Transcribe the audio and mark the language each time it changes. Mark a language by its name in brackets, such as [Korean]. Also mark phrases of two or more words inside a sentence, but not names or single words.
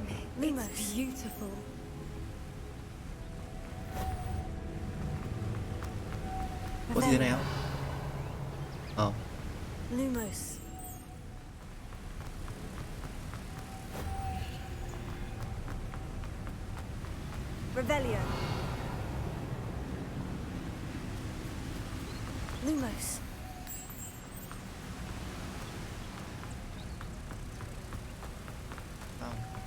[English] Lumos. it's beautiful. [Vietnamese] Có gì thế này không? Ờ. [English] Lumos. Revelio. Lumos. [Vietnamese] Không.